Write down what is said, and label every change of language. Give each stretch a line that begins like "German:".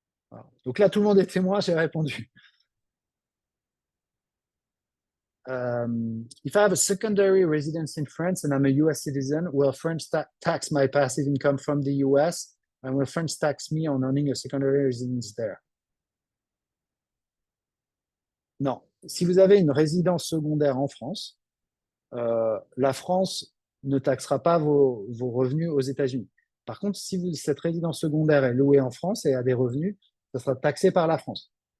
French: Voilà. Donc là, tout le monde est témoin, j'ai répondu.
English: If I have a secondary residence in France and I'm a US citizen, will France tax my passive income from the US and will France tax me on earning a secondary residence there?
French: Non. Si vous avez une résidence secondaire en France, la France ne taxera pas vos revenus aux États-Unis. Par contre, si cette résidence secondaire est louée en France et a des revenus, ça sera taxé par la France.